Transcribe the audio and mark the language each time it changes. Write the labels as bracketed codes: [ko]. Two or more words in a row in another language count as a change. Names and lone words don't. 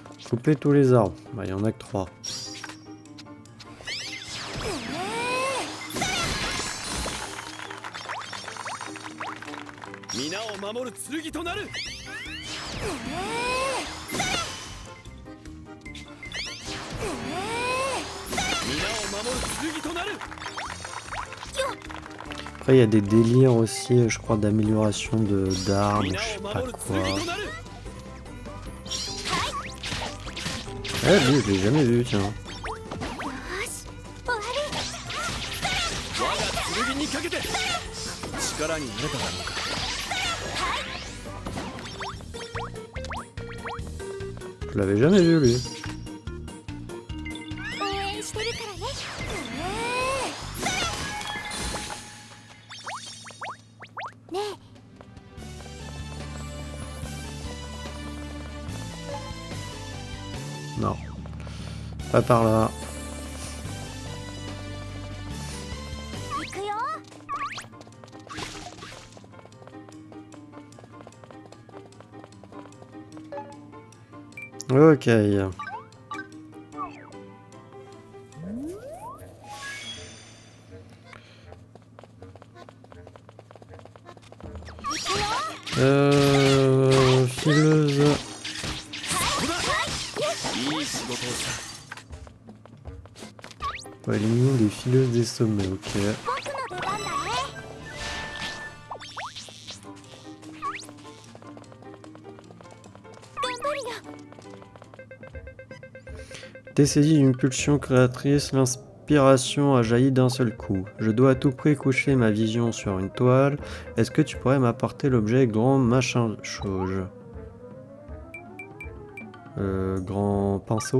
[fr] Couper tous les arbres. Bah, il y en a que 3. [ja] 皆を守る剣となる。皆を守る剣となる。 [fr] Après, il y a des délires aussi, je crois, d'amélioration d'armes, [ja] 皆 [fr] je sais [ja] を [fr] pas [ja] 守る [fr] quoi. [ja] 剣となる。 [fr] Eh, lui, je l'ai jamais vu, tiens. [ja] よし終わり。我が剣にかけて力になれただろうか。 [fr] Je l'avais jamais vu, lui. [ja] 応援してるからね。ねえ [fr] Non. Pas par là. [ja] 行くよ。 [fr] Ok. Fileuse. [ja] いい仕事をした。 [fr] Ouais, éliminer des fileuses des sommets, ok. [ja] 僕の出番だね。頑張るよ。 [fr] T'es saisi d'une pulsion créatrice, l'inspiration a jailli d'un seul coup. Je dois à tout prix coucher ma vision sur une toile. Est-ce que tu pourrais m'apporter l'objet grand machin chose? Grand pinceau?